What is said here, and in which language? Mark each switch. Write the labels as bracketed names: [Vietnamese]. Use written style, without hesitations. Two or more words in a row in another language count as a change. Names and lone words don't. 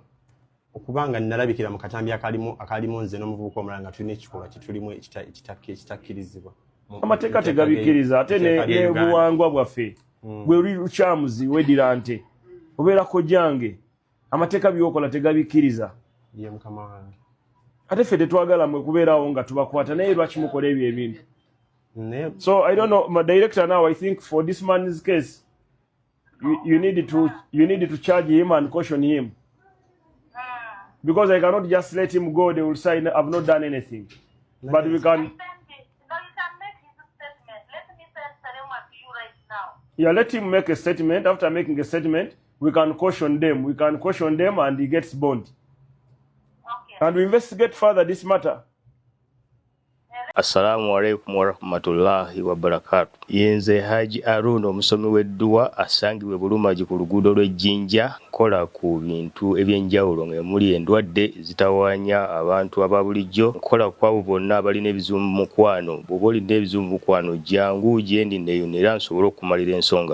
[Ganda] okubanga nalabikira mu katambi akalimu nze n'omuvubuka omulanga tulina ekikolwa kitulimu ekitakkirizibwa amateeka tegabikiriza ate ne buwangwa bwaffe gwe oli lukyamuzi wedira nte obeera kojjange amateeka byokola tegabikiriza ye mukama wange ate ffe tetwagala mwe kubeerawo nga tubakwata naye lwaki mukola ebyo ebintu. [English] So I don't know, my director now, I think for this man's case you need to charge him and caution him, because I cannot just let him go. They will say I've not done anything. But we can... Yeah, let him make a statement. After making a statement, we can caution them. We can caution them and he gets bond. Okay. And we investigate further this matter. [Arabic] السلام عليكم ورحمة الله وبركاته. [Ganda] Yenze Haji Arun omusomi w'edduwa asangibwe Bulumaji ku luguudo lw'Ejjinja nkola ku bintu ebyenjawulo ng'emuli endwadde zitawaanya abantu ababulijjo nkola ku abo bonna abalina ebizibu mu mukwano. Bw'oba olina ebizibu mu mukwano jangu gyendi neeyonera nsobole okumalira ensonga.